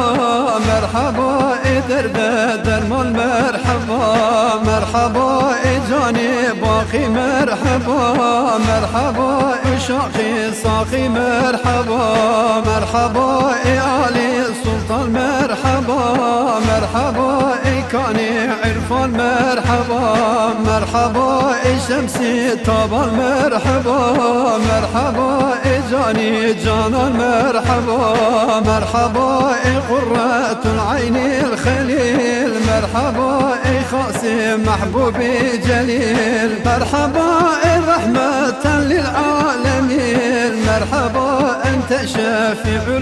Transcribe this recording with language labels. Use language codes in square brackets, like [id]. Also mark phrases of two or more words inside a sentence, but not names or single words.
[tr] Merhaba derde derman merhaba. Merhaba cani baki merhaba. Merhaba şaki saki merhaba. Merhaba Ali sultan merhaba. Merhaba kani İrfan merhaba merhaba şemsi tuba merhaba merhaba cani canan merhaba merhaba [ar] قرة العين الخليل [tr] merhaba hassı mahbub-i celil merhaba [ar] رحمة للعالمين [tr] merhaba [ar] أنت شافع